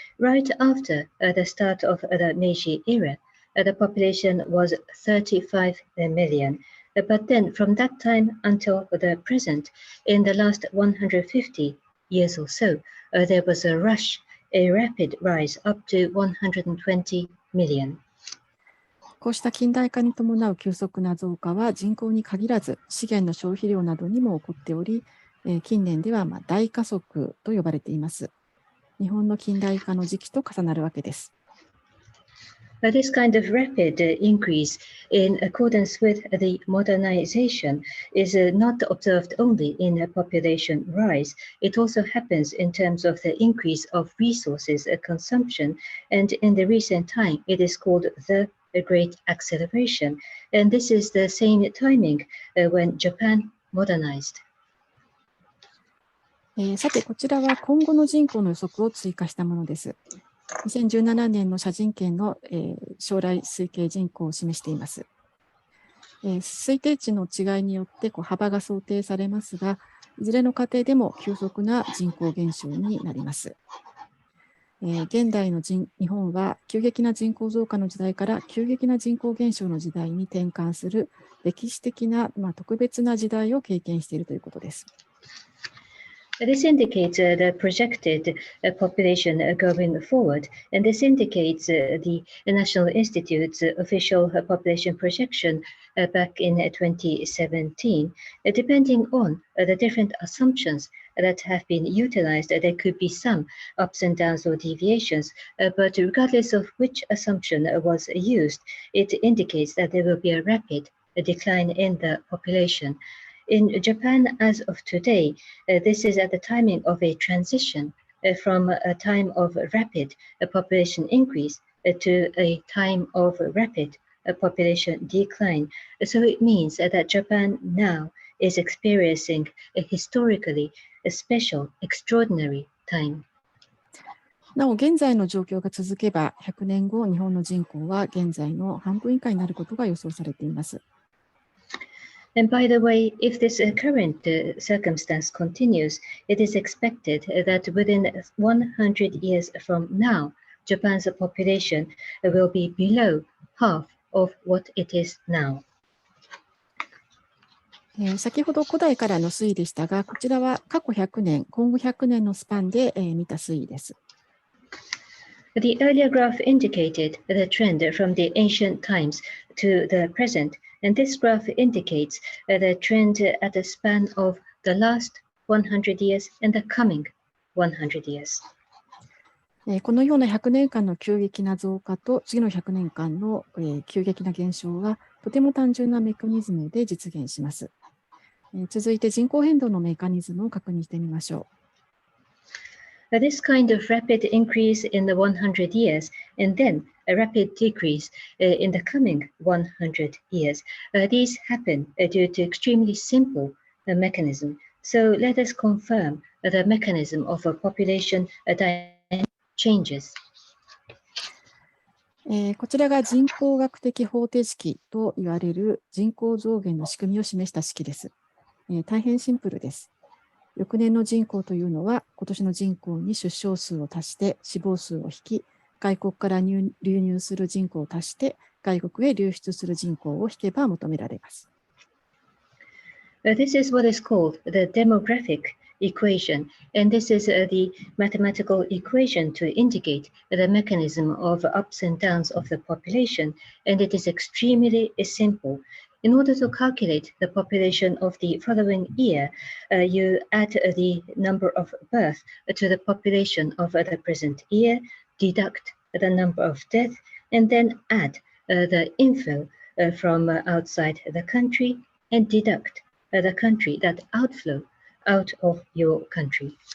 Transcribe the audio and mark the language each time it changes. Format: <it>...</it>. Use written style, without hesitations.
<en>Right after the start of the Meiji era, the population was 35 million. But then from that time until the present, in the last 150 years or so, there was a rush, a rapid rise up to 120 million.</en> <ja>こうした近代化に伴う急速な増加は人口に限らず資源の消費量などにも起こっており、近年では大加速と呼ばれています。日本の近代化の時期と重なるわけです。</ja> <en>This kind of rapid increase in accordance with the modernization is not observed only in population rise. It also happens in terms of the increase of resources consumption, and in the recent time, it is called the Great Acceleration. And this is the same timing when Japan modernized.</en> <ja>さて、こちらは今後の人口の予測を追加したものです。 2017年の社人権の、将来推計人口を示しています。推定値の違いによって幅が想定されますが、いずれの過程でも急速な人口減少になります。現代の日本は急激な人口増加の時代から急激な人口減少の時代に転換する歴史的な、特別な時代を経験しているということです。</ja> <en>This indicates the projected population going forward, and this indicates the National Institute's official population projection back in 2017. Depending on the different assumptions that have been utilized, there could be some ups and downs or deviations, but regardless of which assumption was used, it indicates that there will be a rapid decline in the population. In Japan, as of today, this is at the timing of a transition from a time of rapid population increase to a time of rapid population decline. So it means that Japan now is experiencing a historically special, extraordinary time.</en> <ja>なお、現在の状況が続けば、100年後、日本の人口は現在の半分以下になることが予想されています。</ja> <en>And by the way, if this current circumstance continues, it is expected that within 100 years from now, Japan's population will be below half of what it is now.</en> <ja>先ほど古代からの推移でしたが、こちらは過去100年、今後100年のスパンで見た推移です。</ja> <en>The earlier graph indicated the trend from the ancient times to the present, and this graph indicates the trend at the span of the last 100 years and the coming 100 years.</en> <ja>このような100年間の急激な増加と次の100年間の急激な減少はとても単純なメカニズムで実現します。続いて人口変動のメカニズムを確認してみましょう。</ja> <en>This kind of rapid increase in the 100 years and then a rapid decrease in the coming 100 years. These happen due to extremely simple mechanism. So let us confirm the mechanism of a population dynamic changes.</en> <ja>こちらが人口学的方程式といわれる人口増減の仕組みを示した式です。大変シンプルです。翌年の人口というのは、今年の人口に出生数を足して死亡数を引き、外国から流入する人口を足して、外国へ流出する人口を引けば求められます。</ja> <en>This is what is called the demographic equation, and this is the mathematical equation to indicate the mechanism of ups and downs of the population, and it is extremely simple. In order to calculate the population of the following year, you add the number of birth to the population of the present year, deduct the number of death, and then add the inflow from outside the country and deduct the country that outflow out of your country.</en>